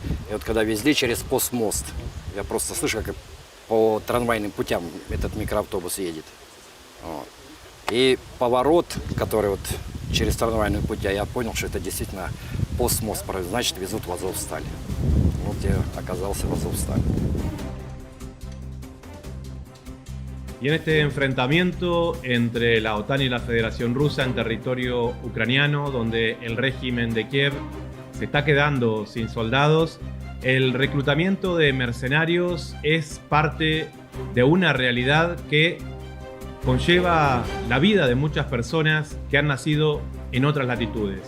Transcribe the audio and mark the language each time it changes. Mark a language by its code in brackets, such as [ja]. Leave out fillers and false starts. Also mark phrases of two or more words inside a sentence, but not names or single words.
[ru] И вот когда везли через постмост, я просто слышу, как по трамвайным путям этот микроавтобус едет. Вот. И поворот, который вот через трамвайный путь, я понял, что это действительно постмост, значит, везут в Азовсталь. Вот я оказался в Азовстале. [es] Y en este enfrentamiento entre la OTAN y la Federación Rusa en territorio ucraniano, donde el régimen de Kiev se está quedando sin soldados, el reclutamiento de mercenarios es parte de una realidad que conlleva la vida de muchas personas que han nacido en otras latitudes.